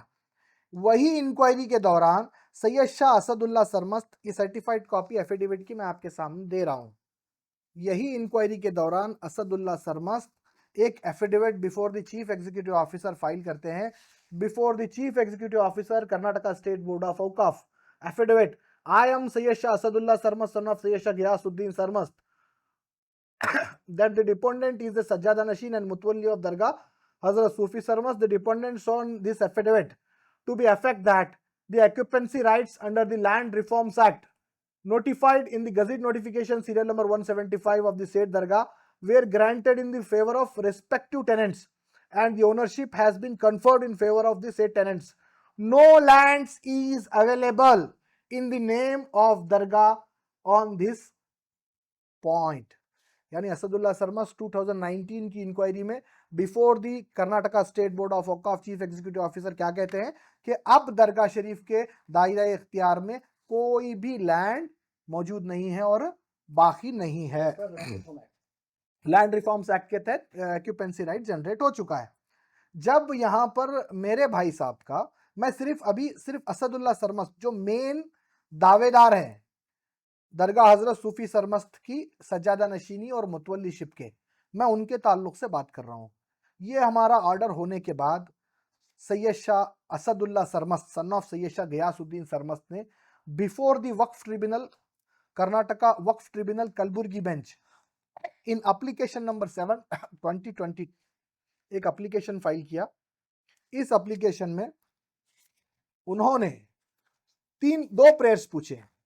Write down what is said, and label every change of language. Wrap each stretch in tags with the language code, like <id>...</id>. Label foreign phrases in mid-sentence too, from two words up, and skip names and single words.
<hi>वही इंक्वायरी के दौरान सैयद शाह असदुल्ला सरमस्त की</hi> <en>certified copy affidavit</en> <hi>की मैं आपके सामने दे रहा हूं। यही इंक्वायरी के दौरान असदुल्ला सरमस्त एक</hi> <en>affidavit before the Chief Executive Officer file</en> <hi>करते हैं।</hi> <en>Before the Chief Executive Officer Karnataka State Board of Auqaf, affidavit, I am Syed Shah Asadullah Sarmast son of Syed Shah Ghiyasuddin Sarmast that the deponent is the Sajjada Nashin and Mutwalli of Dargha Hazrat Sufi Sarmast. The deponent on this affidavit to be effect that the occupancy rights under the Land Reforms Act notified in the Gazette notification serial number 175 of the said Dargah were granted in the favor of respective tenants and the ownership has been conferred in favor of the said tenants. No lands is available in the name of Dargah on this point.</en> <hi>यानी असदुल्ला सरमस्त 2019 की इंक्वायरी में</hi> <en>before the Karnataka State Board of Auqaf Chief Executive Officer</en> <hi>क्या कहते हैं कि अब दरगाह शरीफ के दायरे इख्तियार में कोई भी लैंड मौजूद नहीं है और बाकी नहीं है। लैंड रिफॉर्म्स एक्ट के तहत</hi> <en>occupancy right generate</en> <hi>हो चुका है। जब यहां पर मेरे भाई साहब का, मैं सिर्फ असदुल्ला सरमस्त जो मेन दावेदार हैं दरगाह हजरत सूफी सरमस्त की सज्जादा नशीनी और मुतवल्लीशिप के, मैं उनके ताल्लुक से बात कर रहा हूँ। ये हमारा ऑर्डर होने के बाद सैयद शाह असदुल्ला सरमस्त</hi> <en>son of</en> <hi>सैयद शाह गियासुद्दीन सरमस्त ने</hi> <en>before the Waqf Tribunal Karnataka Waqf Tribunal Kalaburagi bench in application number 7 2020</en> <hi>एक</hi> <en>application file</en> <hi>किया। इस एप्लीकेशन में उन्होंने दो प्रेयर्स पूछे।</hi>